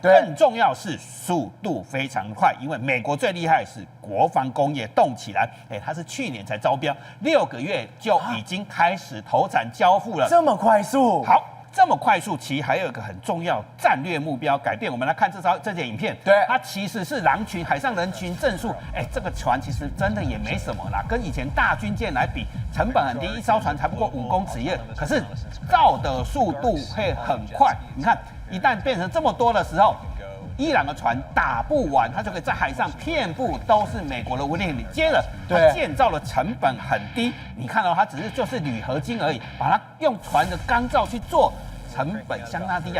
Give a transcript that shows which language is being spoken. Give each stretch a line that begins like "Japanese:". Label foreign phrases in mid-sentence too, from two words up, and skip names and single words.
Chinese: 更重要是速度非常快，因為美國最厲害是國防工業動起來。它是去年才招標，6個月就已經開始投產交付了，這麼快速。好。這麼快速，其實還有一個很重要戰略目標改變。我們來看這件影片，它其實是海上人群正數。這個船其實真的也沒什麼啦，跟以前大軍艦來比，成本很低，一艘船才不過5公尺，可是造的速度會很快。你看，一旦變成這麼多的時候，伊朗的船打不完，它就可以在海上遍布都是美國的无人艇。接着，它建造的成本很低，你看到它就是铝合金而已，把它用船的鋼造去做，成本相当低啊。